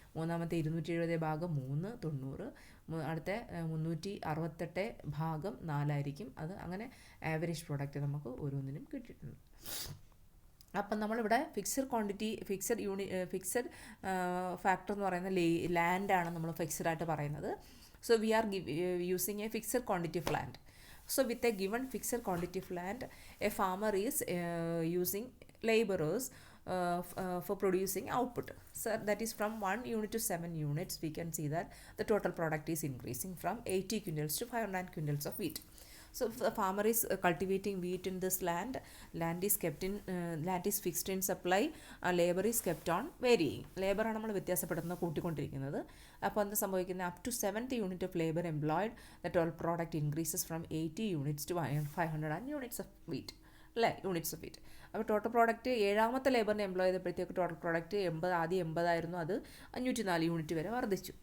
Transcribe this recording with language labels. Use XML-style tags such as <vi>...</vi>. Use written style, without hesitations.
<ml>മൂന്നാമത്തെ 270 ഭാഗം 3 90. അടുത്ത 368 ഭാഗം 4 ആയിരിക്കും. അത് അങ്ങനെ ആവറേജ് പ്രോഡക്റ്റ് നമുക്ക് ഓരോന്നിനും കിട്ടിയിട്ടുണ്ട്. അപ്പം നമ്മളിവിടെ ഫിക്സഡ് ക്വാണ്ടിറ്റി, ഫിക്സഡ് ഫാക്ടർ എന്ന് പറയുന്ന ലാൻഡാണ് നമ്മൾ ഫിക്സഡ് ആയിട്ട് പറയുന്നത്.</ml> <en>So we are using a fixed quantity of land. So with a given fixed quantity of land, a farmer is using laborers for producing output. So that is from 1 unit to 7 units. We can see that the total product is increasing from 80 quintals to 509 quintals of wheat. So if the farmer is cultivating wheat in this land, land is fixed in supply, labor is kept on varying.</en> <ml>Labor ആണ് നമ്മൾ വ്യത്യാസപ്പെടുന്ന കൂട്ടിക്കൊണ്ടിരിക്കുന്നത്. അപ്പോൾ എന്ത് സംഭവിക്കുന്നത്?</ml> <en>Up to 7th unit of labour employed the total product increases from 80 units to 500 units of wheat, അല്ലേ? Units of wheat.</en> <ml>അപ്പോൾ total product 7th ലേബറിനെ employ ചെയ്തപ്പോഴത്തേക്ക് total product 80, ആദ്യം 80 ആയിരുന്നു, അത് 504 യൂണിറ്റ് വരെ വർദ്ധിച്ചു.</ml>